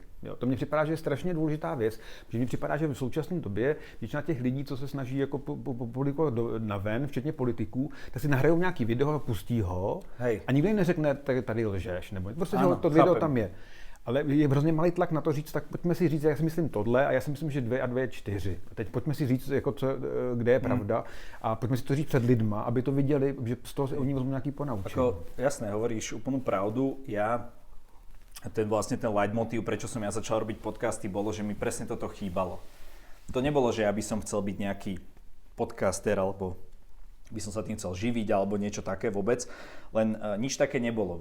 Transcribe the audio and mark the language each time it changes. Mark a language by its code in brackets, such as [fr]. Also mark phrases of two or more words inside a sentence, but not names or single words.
[cs] Jo, to mně připadá, že je strašně důležitá věc, protože mně připadá, že v současné době většina těch lidí, co se snaží jako publikovat na ven, včetně politiků, tak si nahrajou nějaký video a pustí ho. Hej. A nikdo jim neřekne, tady lžeš, nebo prostě, ano, že to video chápem. tam je. Ale je hrozně malý tlak na to říct, tak pojďme si říct, já si myslím tohle a já si myslím, že 2 a 2 je 4. A teď pojďme si říct, jako kde je pravda a pojďme si to říct před lidma, aby to viděli, že z toho oni vezmou nějaký ponaučení. [sk] Jasné, hovoríš úplnú pravdu. Ten leitmotív, prečo som ja začal robiť podcasty, bolo, že mi presne toto chýbalo. To nebolo, že ja by som chcel byť nejaký podcaster, alebo by som sa tým chcel živiť, alebo niečo také vôbec. Len nič také nebolo.